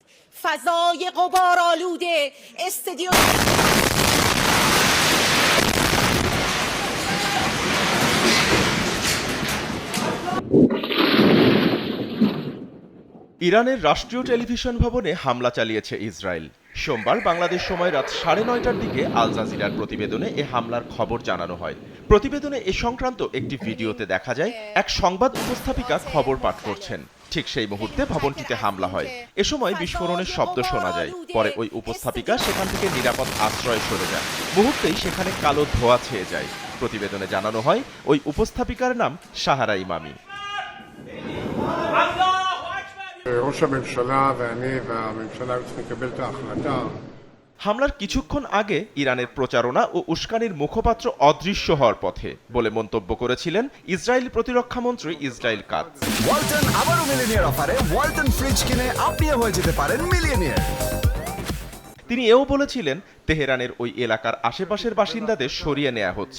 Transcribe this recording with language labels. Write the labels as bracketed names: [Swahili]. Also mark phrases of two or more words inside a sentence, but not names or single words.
[Persian] فضای غبارآلوده استدیو [Bangla] ইরানের রাষ্ট্রীয় টেলিভিশন ভবনে হামলা চালিয়েছে ইসরায়েল। সোমবার বাংলাদেশ সময় রাত 9:30টার দিকে আল জাজিরার প্রতিবেদনে এ হামলার খবর জানানো হয়। প্রতিবেদনে এ সংক্রান্ত একটি ভিডিওতে দেখা যায় এক সংবাদ উপস্থাপিকা খবর পাঠ করছেন। ঠিক সেই মুহূর্তে ভবনটিতে হামলা হয়। এ সময় বিস্ফোরণের শব্দ শোনা যায়। পরে ওই উপস্থাপিকা সেখান থেকে নিরাপদ আশ্রয়ে সরে যান। মুহূর্তেই সেখানে কালো ধোঁয়া ছেয়ে যায়। প্রতিবেদনে জানানো হয় ওই উপস্থাপিকার নাম সাহারা ইমামি। [Hebrew] ראש הממשלה ואני והממשלה היו צריכים לקבל את ההחלטה. [Bangla] হামলার কিছুক্ষণ আগে ইরানের প্রচারণা ও উস্কানির মুখপাত্র অদৃশ্য হওয়ার পথে বলে মন্তব্য করেছিলেন ইসরায়েলি প্রতিরক্ষা মন্ত্রী ইসরায়েল কাতজ। ওয়ালটন আবারও মিলিয়নিয়ার অফারে ওয়ালটন ফ্রিজ কিনে আপনিও হয়ে যেতে পারেন মিলিয়নিয়ার। তিনি এও বলেছিলেন তেহরানের ওই এলাকার আশেপাশের বাসিন্দাদের সরিয়ে নেওয়া হচ্ছে।